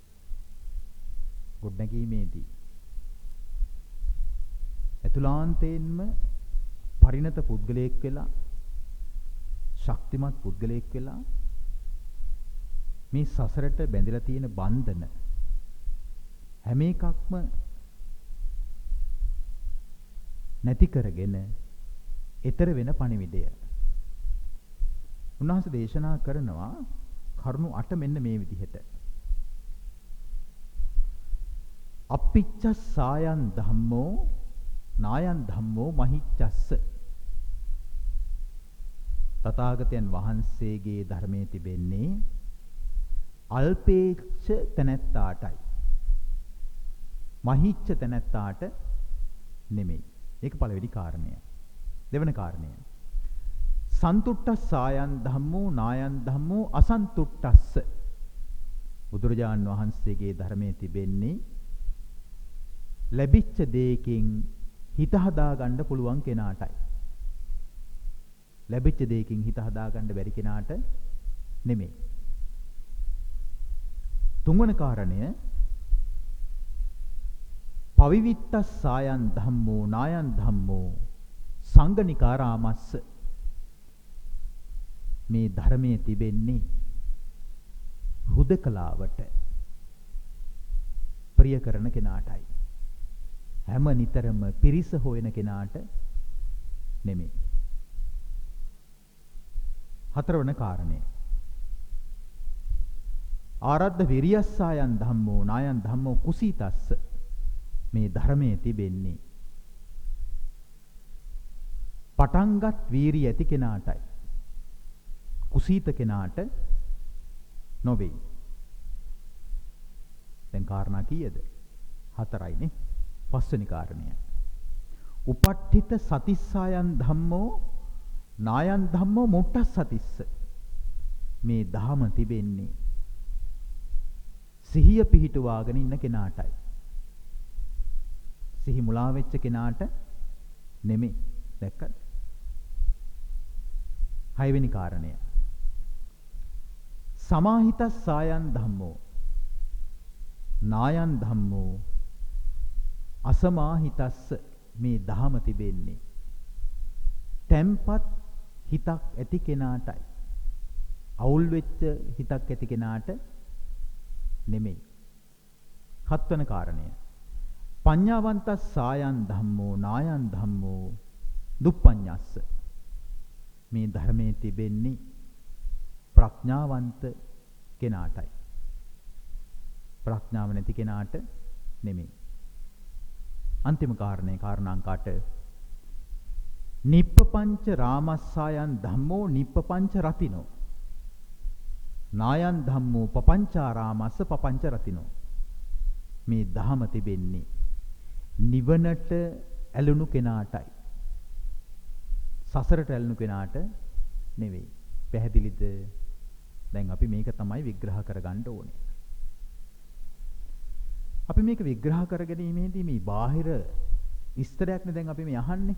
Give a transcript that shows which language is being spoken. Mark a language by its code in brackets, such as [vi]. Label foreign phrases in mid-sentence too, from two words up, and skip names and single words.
[si] ගොඩනැගීමේදී ඇතුළාන්තයෙන්ම පරිණත පුද්ගලයෙක් වෙලා ශක්තිමත් පුද්ගලයෙක් වෙලා මේ සසරට බැඳලා තියෙන බන්ධන හැම එකක්ම නැති කරගෙන ඊතර වෙන පණිවිඩය. උන්වහන්සේ දේශනා කරනවා කරුණු 8 මෙන්න මේ විදිහට. [pi] අප්පිච්ච සායන් ධම්මෝ නායන් ධම්මෝ මහිච්ඡස්ස [si] තථාගතයන් වහන්සේගේ ධර්මයේ තිබෙන්නේ අල්පේච්ඡ තැනැත්තාටයි මහිච්ඡ තැනැත්තාට නෙමෙයි. ඒක පළවෙනි කාරණය. දෙවන කාරණය [pi] සන්තුට්ඨස්සායන් ධම්මෝ නායන් ධම්මෝ අසන්තුට්ඨස්ස [si] බුදුරජාන් වහන්සේගේ ධර්මයේ තිබෙන්නේ ලැබිච්ච දෙයකින් හිත හදා ගන්න පුළුවන් කෙනාටයි. ලැබිච්ච දෙයකින් හිත හදා ගන්න බැරි කෙනාට නෙමෙයි. තුන්වන කාරණය [pi] පවිවිත්තස්සායන් ධම්මෝ නායන් ධම්මෝ සංගනිකාරාමස්ස [si] මේ ධර්මයේ තිබෙන්නේ හුදකලාවට ප්‍රිය කරන කෙනාටයි. හැම නිතරම පිරිස හොයන කෙනාට නෙමෙයි. හතරවන කාරණය [pi] ආරද්ධ විරියස්සායන් ධම්මෝ නායන් ධම්මෝ කුසීතස්ස [si] මේ ධර්මයේ තිබෙන්නේ පටන්ගත් වීරිය ඇති කෙනාටයි. කුසීත කෙනාට නොවේ. දැන් කාරණා කීයද? 4යිනේ. පස්වෙනි කාරණය [pi] උපට්ඨිත සතිස්සායන් ධම්මෝ නායන් ධම්මෝ මුට්ටස්සතිස්ස [si] මේ ධම තිබෙන්නේ සිහිය පිහිටුවාගෙන ඉන්න කෙනාටයි. සිහි මුලා වෙච්ච කෙනාට නෙමෙයි. දැක්කද? 6 වෙනි කාරණය [pi] සමාහිතස්සායන් ධම්මෝ නායන් ධම්මෝ අසමාහිතස්ස [si] මේ ධම තිබෙන්නේ තැම්පත් හිතක් ඇති කෙනාටයි. අවුල් වෙච්ච හිතක් ඇති කෙනාට නෙමෙයි. හත්වන කාරණය. [pi] පඤ්ඤාවන්තස් සායන් ධම්මෝ නායන් ධම්මෝ දුප්පඤ්ඤස්ස. [si] මේ ධර්මයේ තිබෙන්නේ ප්‍රඥාවන්ත කෙනාටයි. ප්‍රඥාව නැති කෙනාට නෙමෙයි. අන්තිම කාරණේ කාරණාංක 8. [pi] නිප්පපංච රාමස්සායන් ධම්මෝ නිප්පපංච රතිනෝ. නායන් ධම්මෝ පපංචාරාමස්ස පපංච රතිනෝ. [si] මේ ධහම තිබෙන්නේ නිවනට ඇලුණු කෙනාටයි. සසරට ඇලුණු කෙනාට නෙවෙයි. පැහැදිලිද? දැන් අපි මේක තමයි විග්‍රහ කරගන්න ඕනේ. අපි මේක විග්‍රහ කරගැනීමේදී මේ බාහිර විස්තරයක්නේ දැන් අපි මේ අහන්නේ.